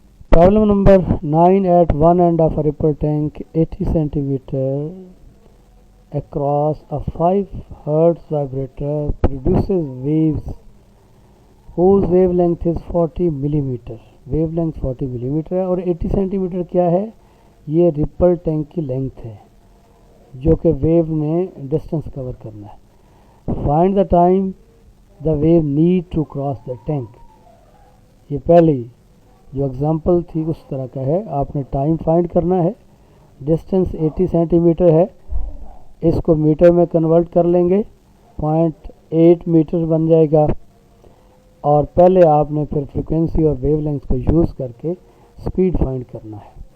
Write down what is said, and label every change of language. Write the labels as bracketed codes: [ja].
[en] Problem number 9. At one end of a ripple tank 80 centimeter across a 5 Hz vibrator produces waves whose wavelength is 40 millimeter. [ur] wavelength 40 millimeter ہے, اور 80 centimeter کیا ہے, یہ ripple tank کی length ہے جو کہ ویو نے ڈسٹینس کور کرنا ہے. [en] Find the time the wave need to cross the tank. [ur] یہ پہلی جو اگزامپل تھی اس طرح کا ہے, آپ نے ٹائم فائنڈ کرنا ہے, ڈسٹینس 80 سینٹی میٹر ہے, اس کو میٹر میں کنورٹ کر لیں گے, 0.8 میٹر بن جائے گا. اور پہلے آپ نے پھر فریکوینسی اور ویو لینتھ کو یوز کر کے اسپیڈ فائنڈ کرنا ہے.